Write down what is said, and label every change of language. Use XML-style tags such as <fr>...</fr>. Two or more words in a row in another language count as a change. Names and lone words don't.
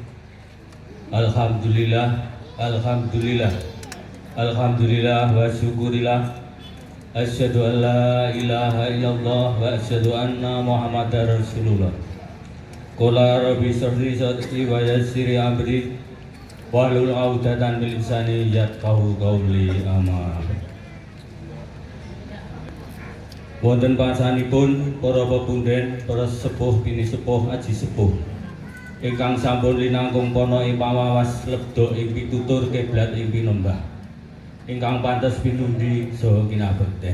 <ar>الحمد لله، الحمد لله، الحمد لله وشكر لله. أشهد أن لا إله إلا الله وأشهد أن محمدا رسول الله. قال رب اشرح صدري ويسر أمري واحلل عقدة من لساني يفقهوا قولي. Amin.</ar> <jv>Wonten pasanipun para pepunden, para sepuh bini sepuh aji sepuh ingkang sampun linangkung pono ing pawawas lebda ing pitutur kiblat ing pinembah ingkang pantes pinundi saha kinabekten.</jv>